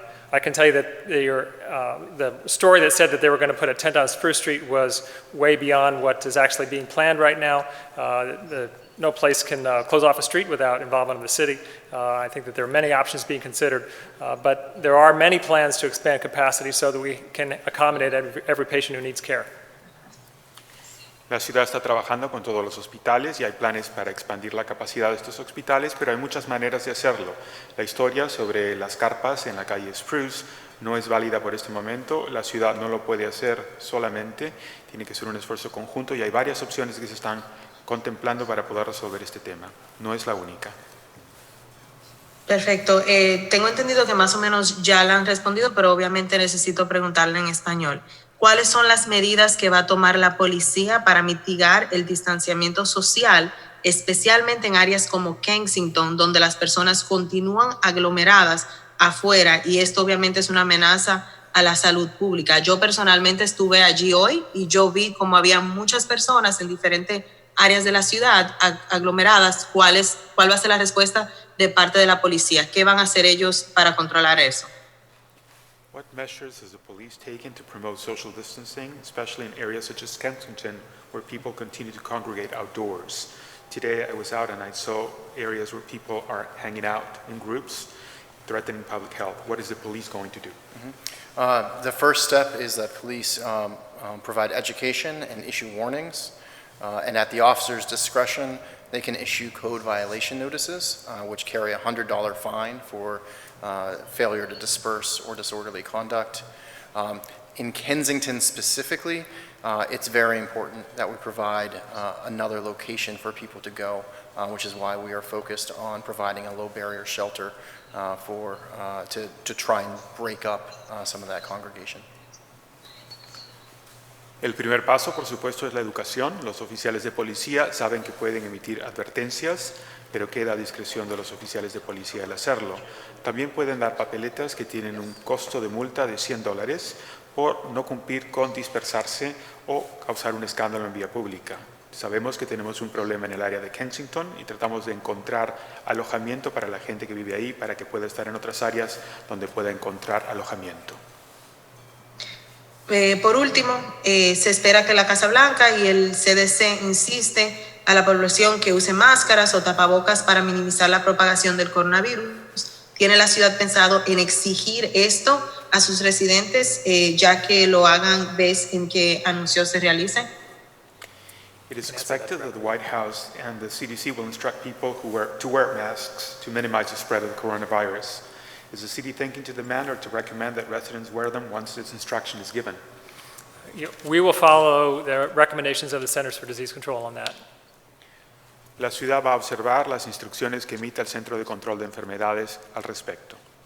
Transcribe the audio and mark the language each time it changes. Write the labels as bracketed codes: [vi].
[en] I can tell you that the story that said that they were going to put a tent on Spruce Street was way beyond what is actually being planned right now. No place can close off a street without involvement of the city. I think that there are many options being considered, but there are many plans to expand capacity so that we can accommodate every patient who needs care. [es] La ciudad está trabajando con todos los hospitales y hay planes para expandir la capacidad de estos hospitales, pero hay muchas maneras de hacerlo. La historia sobre las carpas en la calle Spruce no es válida por este momento. La ciudad no lo puede hacer solamente, tiene que ser un esfuerzo conjunto y hay varias opciones que se están contemplando para poder resolver este tema. No es la única. Perfecto. Tengo entendido que más o menos ya la han respondido, pero obviamente necesito preguntarle en español. ¿Cuáles son las medidas que va a tomar la policía para mitigar el distanciamiento social, especialmente en áreas como Kensington, donde las personas continúan aglomeradas afuera y esto obviamente es una amenaza a la salud pública? Yo personalmente estuve allí hoy y yo vi como había muchas personas en diferentes áreas de la ciudad aglomeradas, ¿cuál va a ser la respuesta de parte de la policía? ¿Qué van a hacer ellos para controlar eso? [en] What measures has the police taken to promote social distancing, especially in areas such as Kensington, where people continue to congregate outdoors? Today I was out and I saw areas where people are hanging out in groups, threatening public health. What is the police going to do? The first step is that police provide education and issue warnings, and at the officer's discretion, they can issue code violation notices, which carry a $100 fine for failure to disperse or disorderly conduct. In Kensington specifically, it's very important that we provide another location for people to go, which is why we are focused on providing a low barrier shelter to try and break up some of that congregation. [es] El primer paso, por supuesto, es la educación. Los oficiales de policía saben que pueden emitir advertencias, pero queda a discreción de los oficiales de policía el hacerlo. También pueden dar papeletas que tienen un costo de multa de $100 por no cumplir con dispersarse o causar un escándalo en vía pública. Sabemos que tenemos un problema en el área de Kensington y tratamos de encontrar alojamiento para la gente que vive ahí, para que pueda estar en otras áreas donde pueda encontrar alojamiento. Por último, se espera que la Casa Blanca y el CDC insisten a la población que use máscaras o tapabocas para minimizar la propagación del coronavirus. ¿Tiene la ciudad pensado en exigir esto a sus residentes, ya que lo hagan vez en que anuncios se realicen? [en] It is expected that the White House and the CDC will instruct people to wear masks to minimize the spread of the coronavirus. Is the city thinking to demand or to recommend that residents wear them once this instruction is given? We will follow the recommendations of the Centers for Disease Control on that. [es] La ciudad va a observar las instrucciones que emita el Centro de Control de Enfermedades al respecto.